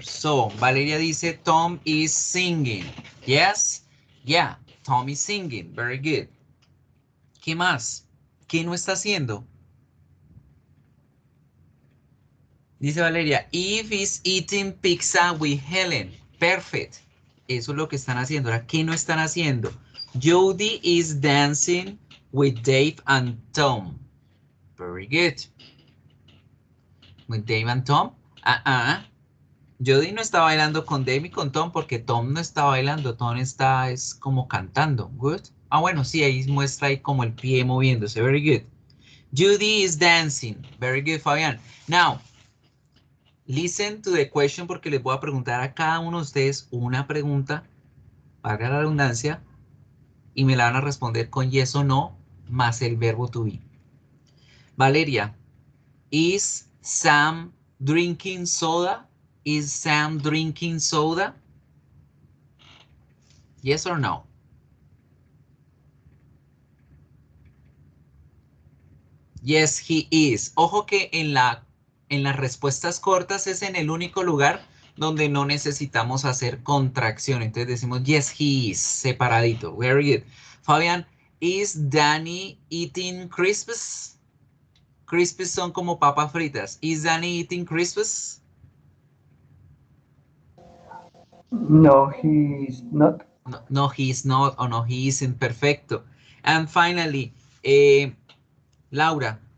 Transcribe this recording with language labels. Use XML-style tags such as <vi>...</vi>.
<en>So, Valeria dice, Tom is singing. Yes? Yeah, Tom is singing. Very good.</en> <es>¿Qué más? ¿Qué no está haciendo?</es> <en>Dice Valeria, Eve is eating pizza with Helen. Perfect.</en> <es>Eso es lo que están haciendo. Ahora, ¿qué no están haciendo?</es> <en>Jody is dancing with Dave and Tom. Very good. With Dave and Tom.</en> <es>Jody no está bailando con Dave y con Tom porque Tom no está bailando. Tom está es como cantando.</es> <en>Good.</en> <es>Bueno, sí, ahí muestra ahí como el pie moviéndose.</es> <en>Very good. Judy is dancing. Very good,</en> <es>Fabián.</es> <en>Now, listen to the question</en> <es>porque les voy a preguntar a cada uno de ustedes una pregunta, valga la redundancia, y me la van a responder con yes o no, más el verbo to be.</es> <en>Valeria, is Sam drinking soda? Is Sam drinking soda? Yes or no? Yes, he is.</en> <es>Ojo que en las respuestas cortas es en el único lugar donde no necesitamos hacer contracción. Entonces decimos,</es> <en>yes, he is,</en> <es>separadito.</es> <en>Very good. Fabián, is Danny eating crisps? Crisps</en> <es>son como papas fritas.</es> <en>Is Danny eating crisps? No, he's not. No, he is not, or no, he isn't. Perfecto. And finally, Laura.</en>